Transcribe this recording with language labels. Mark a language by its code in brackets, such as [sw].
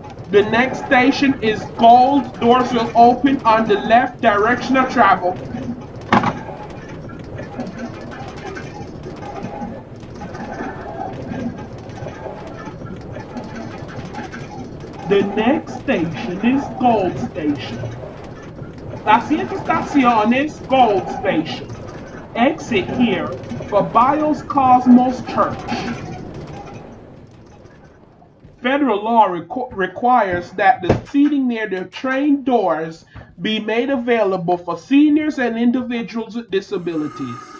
[en] The next station is Gold. Doors will open on the left direction of travel. The next station is Gold Station. [es] La siguiente estación es Gold Station. [en] Exit here for Bios Cosmos Church. Federal law requires that the seating near the train doors be made available for seniors and individuals with disabilities.